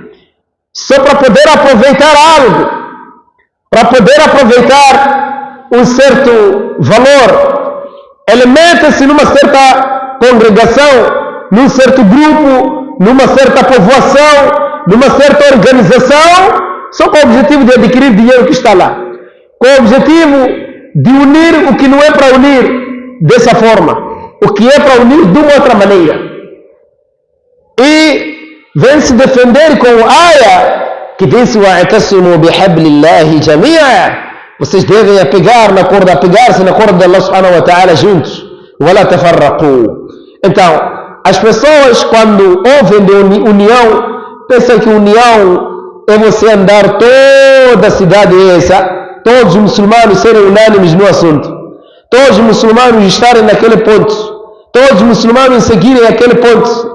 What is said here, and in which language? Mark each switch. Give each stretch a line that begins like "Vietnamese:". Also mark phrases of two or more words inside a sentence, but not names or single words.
Portuguese: Só para poder aproveitar algo, para poder aproveitar um certo valor, ele mete-se numa certa congregação, num certo grupo, numa certa povoação, numa certa organização, só com o objetivo de adquirir dinheiro que está lá, com o objetivo de unir o que não é para unir dessa forma, o que é para unir de uma outra maneira, e vem se defender com aya que disse:
Arabic: واعتصموا بحبل الله جميعا,
Portuguese: vocês devem apegar-se na corda de Allah
Arabic: سبحانه وتعالى
Portuguese: juntos,
Arabic: ولا تفرقوا.
Portuguese: Então, as pessoas quando ouvem de união, pensam que união é você andar toda a cidade todos os muçulmanos serem unânimes no assunto, todos os muçulmanos estarem naquele ponto, todos os muçulmanos seguirem aquele ponto.